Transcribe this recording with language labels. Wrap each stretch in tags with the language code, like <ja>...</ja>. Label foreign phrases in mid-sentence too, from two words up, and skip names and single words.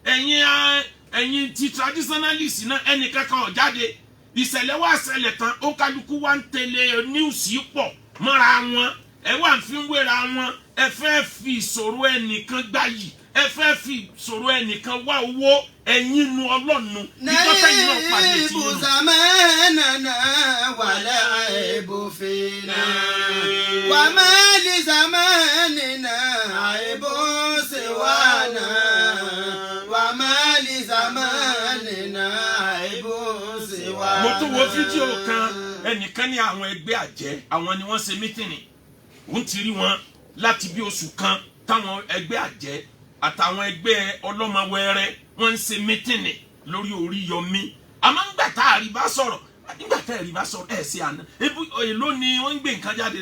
<yo>ẹ̀yin ti traditionalist náà ẹnìkan kan ò jáde ìṣẹ̀lẹ̀ wá ṣẹlẹ̀ tán ó kálukú wá ń tẹ̀lé news pọ̀ mọ́ra wọn ẹ wá ń fi wéra wọn ẹ fẹ́ fi ìṣòro ẹnìkan gbáyì ẹ fẹ́ fi ìṣòro ẹnìkan wá owó ẹ̀yin nu Ọlọ́run ìjọba yìí náà pàdé tí yín nù.</yo> <ar>زماننا ولا عيب فينا وما لزماننا عيب سوانا وما لزماننا عيب سوانا.</ar> <yo>mo tún wo fídíò kan ẹnìkan ní àwọn ẹgbẹ́ àjẹ́ àwọn ni wọ́n ṣe mítìnì òun ti rí wọn láti bí oṣù kan táwọn ẹgbẹ́ àjẹ́ àtàwọn ẹgbẹ́ ọlọ́mọwẹ́rẹ́ wọ́n ń ṣe mítìnì lórí Oríyọmí àmọ́ ńgbà tá a rí bá sọ̀rọ̀ ẹ̀ sí àná èló ni wọ́n ń gbé nǹkan jáde</yo>